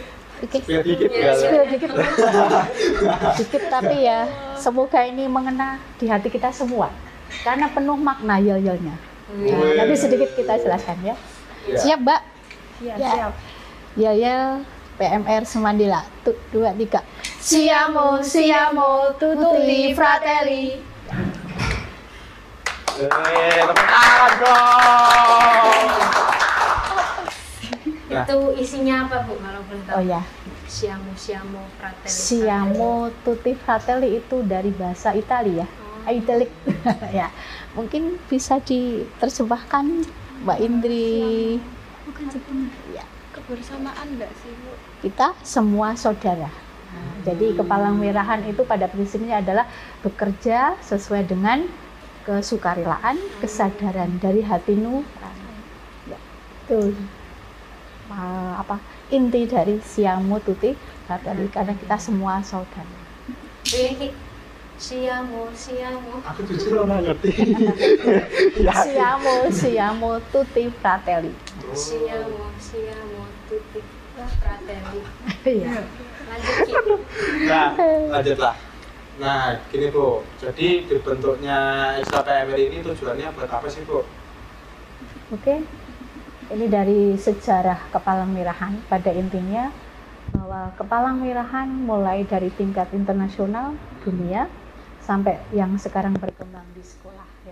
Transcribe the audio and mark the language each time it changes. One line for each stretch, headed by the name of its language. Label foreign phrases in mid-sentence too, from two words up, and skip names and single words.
Indonesian: Oke. Spill dikit Ya, ya. Spill dikit. Dikit tapi ya semoga ini mengena di hati kita semua karena penuh makna yel-yelnya. Nah, nanti sedikit kita jelaskan ya. Ya. Siap, Mbak? Iya, Ya. siap. Yel-yel PMR Semandela. 2, 3.
Italian: Siamo, siamo, tutti fratelli.
Indonesian: Tepuk tangan dong. Nah. Itu isinya apa Bu kalau boleh tahu? Oh ya,
Italian: Siamo fratelli. siamo tutti fratelli
Indonesian: itu dari bahasa Italia. Italic. Ya, mungkin bisa diterjemahkan Mbak Indri. Ya, Kebersamaan enggak sih, Bu? kita semua saudara. Nah, jadi kepalang merahan itu pada prinsipnya adalah bekerja sesuai dengan kesukarelaan, kesadaran dari hati nurani. Ya, itu inti dari
Italian: siamo tutti fratelli
Indonesian: karena kita semua saudara. Ini Siamo. Aku jujur orang ngerti.
Italian: Siamo tutti fratelli. Siamo tutti fratelli.
Indonesian: Iya. Lanjut Ki. Nah, lanjutlah. Nah, gini Bu, jadi dibentuknya Ekstra PMR ini tujuannya buat apa sih Bu? Oke. Ini dari sejarah kepalang merahan pada intinya bahwa kepalang merahan mulai dari tingkat internasional dunia sampai yang sekarang berkembang di sekolah ya.